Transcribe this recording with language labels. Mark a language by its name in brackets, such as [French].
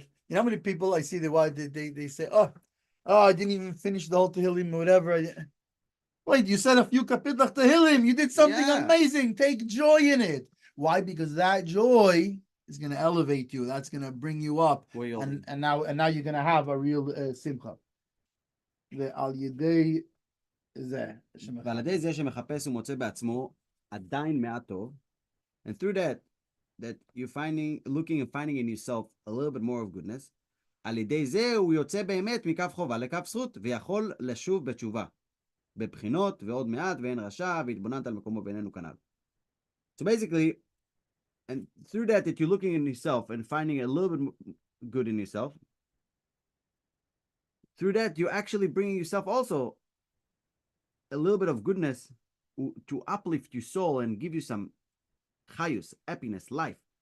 [English] You know how many people I see they say, oh, I didn't even finish the whole Tehillim or whatever. Wait, you said a few kapitlach Tehillim. You did something amazing. Take joy in it. Why? Because that joy is going to elevate you. That's going to bring you up, and now you're going to have a real simcha. [Hebrew] ועל ידי זה ועל ידי זה שמחפש ומוצא בעצמו עדיין מעט טוב, [English] and through that you're looking and finding in yourself a little bit more of goodness, [Hebrew] על ידי זה הוא יוצא באמת מקו חובה לקו זכות, ויכול לשוב בתשובה, בבחינות ועוד מעט ואין רשע, והתבוננת על מקומו בינינו כנ"ל. [English] So basically, and through that you're looking in yourself and finding a little bit good in yourself, through that you're actually bringing yourself also a little bit of goodness to uplift your soul and give you some chayus, happiness, life.